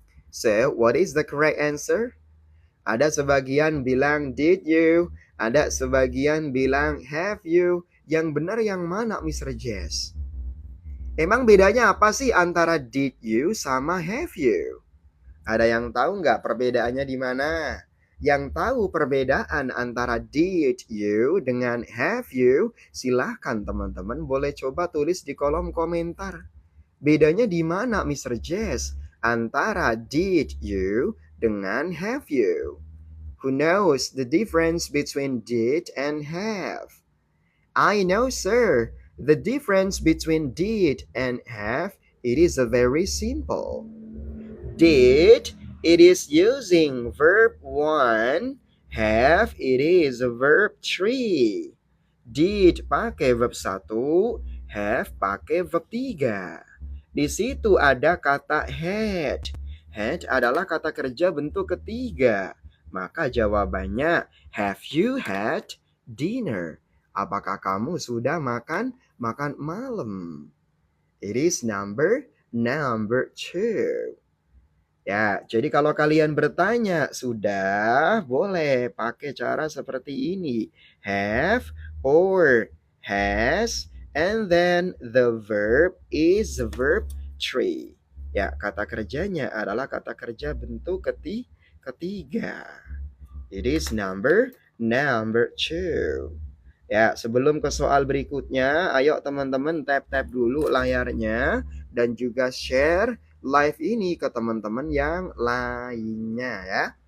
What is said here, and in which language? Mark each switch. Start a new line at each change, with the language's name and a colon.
English: So, what is the correct answer?
Indonesian: Ada sebagian bilang
English: did you,
Indonesian: ada sebagian bilang
English: have you.
Indonesian: Yang benar yang mana, Mr. Jess? Emang bedanya apa sih antara did you sama have you? Ada yang tahu nggak perbedaannya di mana? Yang tahu perbedaan antara did you dengan have you, silahkan teman-teman boleh coba tulis di kolom komentar. Bedanya di mana, Mr. Jess? Antara did you dengan have you?
English: Who knows the difference between did and have? I know, sir. The difference between did and have, it is a very simple. Did, it is using verb 1. Have, it is a verb 3.
Indonesian: Did pakai verb 1, have pakai verb 3. Di situ ada kata had. Had adalah kata kerja bentuk ketiga. Maka jawabannya,
English: have you had dinner?
Indonesian: Apakah kamu sudah makan malam?
English: It is number 2.
Indonesian: Ya, jadi kalau kalian bertanya, sudah boleh pakai cara seperti ini.
English: Have or has, and then the verb is verb 3.
Indonesian: Ya, kata kerjanya adalah kata kerja bentuk ketiga.
English: It is number 2.
Indonesian: Ya, sebelum ke soal berikutnya, ayo teman-teman tap-tap dulu layarnya dan juga share live ini ke teman-teman yang lainnya ya.